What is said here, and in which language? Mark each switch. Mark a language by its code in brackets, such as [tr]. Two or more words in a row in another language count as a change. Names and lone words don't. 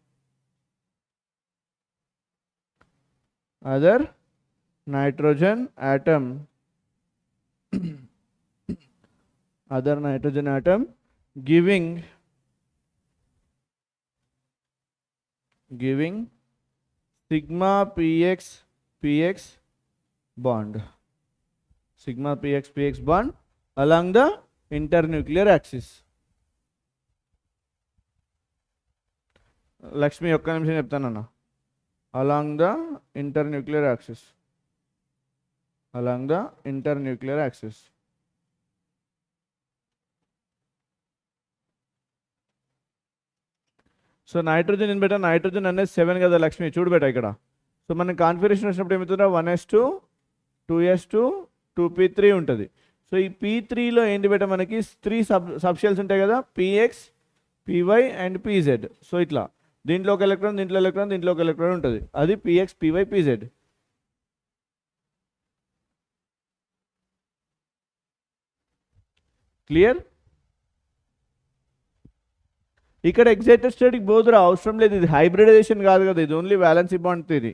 [en] other nitrogen atom giving sigma px bond along the internuclear axis. [te] Lakshmi ఒక్క నిమిషం చెప్తానన్నా. [en] along the internuclear axis. [te] సో నైట్రోజన్ ఇన్ బెట నైట్రోజన్ అనేది 7 కదా లక్ష్మి, చూడు బెట ఇక్కడ. సో మనం కాన్ఫిగరేషన్ వచ్చినప్పుడు ఏమవుతుందా 1s2 2s2 2p3 ఉంటుంది. సో ఈ p3లో ఏంటి బెట మనకి 3 [en] sub shells [te] ఉంటాయి కదా, px py అండ్ pz. సో ఇట్లా దీంట్లో ఒక ఎలక్ట్రాన్ దీంట్లో ఒక ఎలక్ట్రాన్ ఉంటుంది, అది px py pz. క్లియర్? ఇక్కడ [en] excited stateకి [te] బోధురా అవసరం లేదు, ఇది హైబ్రిడైజేషన్ కాదు కదా, ఇది [en] only valency bond theory.